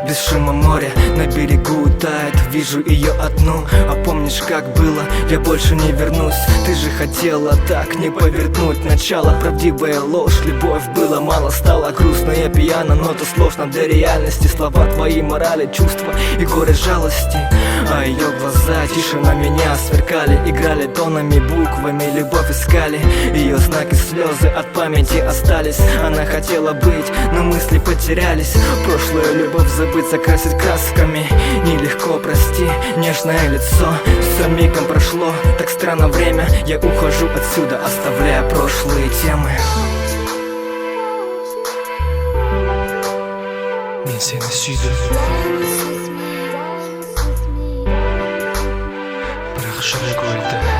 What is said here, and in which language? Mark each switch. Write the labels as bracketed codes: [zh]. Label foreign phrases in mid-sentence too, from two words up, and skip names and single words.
[ru] несокрушимо море на берегу тает. Вижу ее одну, а помнишь, как было? Я больше не вернусь. Ты же хотела так не повернуть начало. Правдивая ложь, любовь было мало, стало грустно, я пьяна, но то сложно для реальности. Слова твои, морали, чувства и горе жалости. А ее глаза тише на меня сверкали, играли тонами, буквами, любовь искали. Ее знаки, слезы от памяти остались. Она хотела быть, но мысли потерялись. Прошлую любовь забыть, закрасить красками нелегко, прости, нежное лицо. Все мигом прошло, так странно время. Я ухожу отсюда, оставляя прошлые темы. [kk] Мен сені сүйдім, бірақ жүрек өлді.